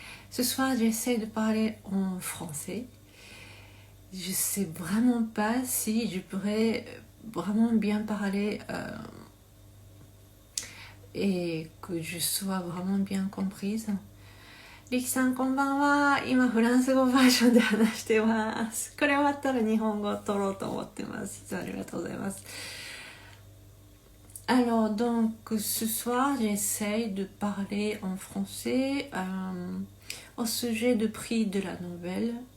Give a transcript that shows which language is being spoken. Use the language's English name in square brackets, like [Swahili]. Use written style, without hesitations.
[French] Ce soir j'essaie de parler en français. Je sais vraiment pas si je pourrais vraiment bien parler et que je sois vraiment bien comprise. [Japanese] リキさんこんばんは。今フランス語バージョンで話してます。これ終わったら日本語を取ろうと思ってます。いつもありがとうございます。 [French] Alors donc ce soir j'essaie de parler en français au sujet du prix de la Nobel.